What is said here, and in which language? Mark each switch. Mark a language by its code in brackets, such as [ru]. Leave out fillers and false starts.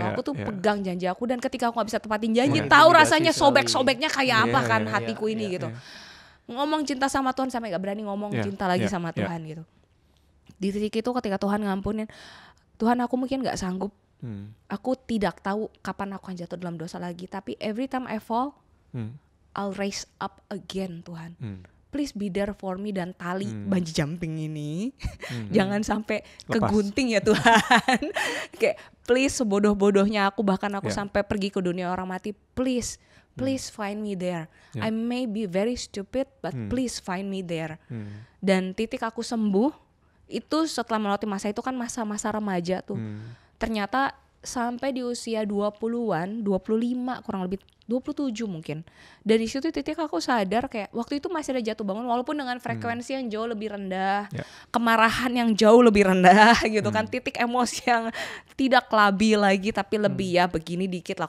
[id] Aku tuh pegang janji aku, dan ketika aku gak bisa tepatin janji, tahu rasanya sobek-sobeknya kayak apa kan hatiku ini gitu. Ngomong cinta sama Tuhan sampai gak berani ngomong cinta lagi sama Tuhan gitu. Di titik itu ketika Tuhan ngampunin, Tuhan aku mungkin gak sanggup. Aku tidak tahu kapan aku akan jatuh dalam dosa lagi. Tapi [en] every time I fall, I'll raise up again Tuhan. Please be there for me. [id] Dan tali bungee jumping ini jangan sampai kegunting ya Tuhan. Kayak please, sebodoh-bodohnya aku, bahkan aku sampai pergi ke dunia orang mati, [en] please find me there. I may be very stupid, but please find me there. [id] Dan titik aku sembuh itu setelah melewati masa itu kan masa-masa remaja tuh. Ternyata sampai di usia 20-an, 25 kurang lebih 27 mungkin. Dari situ titik aku sadar kayak waktu itu masih ada jatuh bangun walaupun dengan frekuensi yang jauh lebih rendah, kemarahan yang jauh lebih rendah gitu kan, titik emosi yang tidak labil lagi tapi lebih ya begini dikit lah.